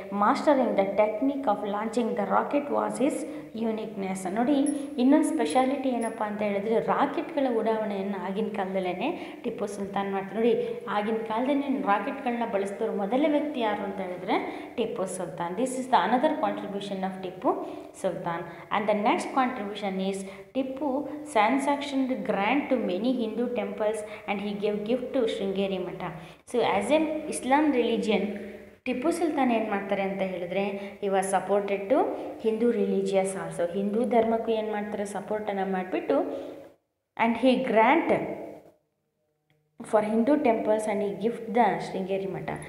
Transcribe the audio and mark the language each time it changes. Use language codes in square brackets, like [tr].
[en] Mastering the technique of launching the rocket was his uniqueness. [kn] ನೋಡಿ, ಇನ್ನೊಂದು speciality ಏನಪ್ಪ ಅಂತ ಹೇಳಿದ್ರೆ, ರಾಕೆಟ್ಗಳ ಉಡಾವಣೆಯನ್ನು ಆಗಿನ ಕಾಲದಲ್ಲೇ ಟಿಪ್ಪು ಸುಲ್ತಾನ್ ಮಾಡ್ತಾರೆ. ನೋಡಿ, ಆಗಿನ ಕಾಲದಲ್ಲಿ ರಾಕೆಟ್ಗಳನ್ನ ಬಳಸಿದವರು ಮೊದಲ ವ್ಯಕ್ತಿ ಯಾರು ಅಂತ ಹೇಳಿದ್ರೆ Tipu Sultan. [en] This is the another contribution of Tipu Sultan. And the next contribution is, Tipu sanctioned grant to many Hindu temples and he gave gift to Sringeri Math. So as an Islam religion, Tipu Sultan [kn] ಏನು ಮಾಡ್ತಾರೆ ಅಂತ ಹೇಳಿದ್ರೆ, [en] He was supported to Hindu religious also. [kn] Hindu ಧರ್ಮಕ್ಕೂ ಏನು ಮಾಡ್ತಾರೆ, ಸಪೋರ್ಟನ್ನು ಮಾಡಿಬಿಟ್ಟು, [en] And he grant for Hindu temples and ಈ gift the Sringeri Math.